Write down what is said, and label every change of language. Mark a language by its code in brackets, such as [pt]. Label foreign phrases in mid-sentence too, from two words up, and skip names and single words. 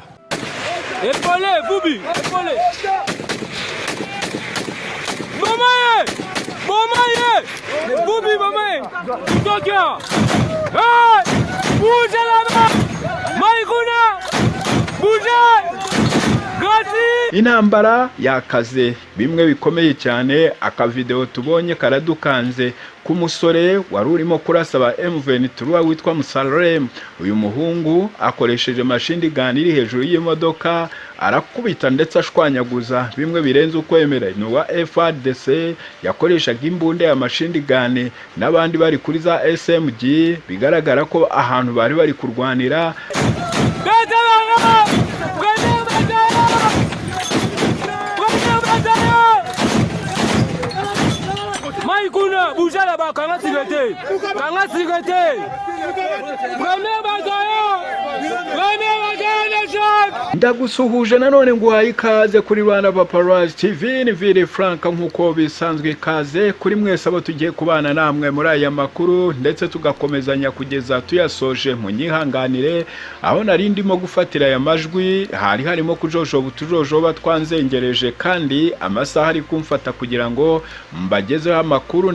[fr] Épaulé, Boubi, épaulé. Mamaye, Mamaye, Boubi, Mamaye, Tokia. Hey, bougez là-bas, Maïkouna, bougez. [rw] Intambara yakaze bimwe bikomeye cyane. Akavideo tubonye karadukanze k'umusore wari urimo kurasa ba M23 witwa Musalem. Uyu muhungu akoresheje [en] machine gun [rw] iri hejuru y'imodoka arakubita ndetse ashwanyaguza bimwe birenze ukwemera. Ni wa FARDC yakoreshaga imbunda ya [en] machine gun [rw] n'abandi bari kuri za SMG, bigaragara ko ahantu bari kurwanira. [fr] Maïkouna, bougez là-bas, quand on sécurité. Prenez [rw] Ndagusuhuje nanone nguhaye ikaze kuri Rwanda Paparazzi TV. Ni Vili Frank nkuko bisanzwe, ikaze kuri mwese abo tugiye kubana namwe muri aya makuru ndetse tugakomezanya kugeza tuyasoje. Munyihanganire aho nari ndimo gufatira aya majwi harimo kujojoba twanzengereje kandi amasaha ari kumfata kugira ngo mbagezeho amakuru.